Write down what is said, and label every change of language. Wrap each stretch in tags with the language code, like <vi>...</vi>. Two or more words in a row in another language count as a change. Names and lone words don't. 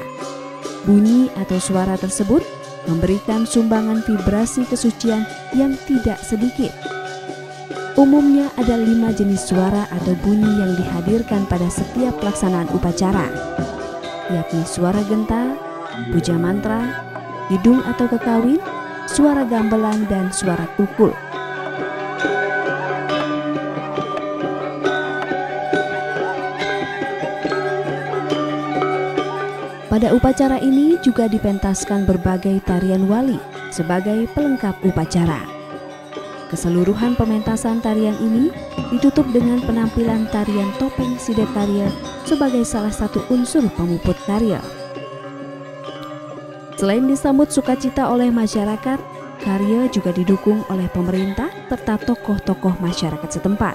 <id>Bunyi atau suara tersebut memberikan sumbangan vibrasi kesucian yang tidak sedikit. Umumnya ada 5 jenis suara atau bunyi yang dihadirkan pada setiap pelaksanaan upacara, yakni suara genta, puja mantra, hidung atau kekawin, suara gamelan, dan suara kukul. Pada upacara ini juga dipentaskan berbagai tarian wali sebagai pelengkap upacara. Keseluruhan pementasan tarian ini ditutup dengan penampilan tarian topeng Sidet Karya sebagai salah satu unsur pemuput karya. Selain disambut sukacita oleh masyarakat, karya juga didukung oleh pemerintah serta tokoh-tokoh masyarakat setempat.</id>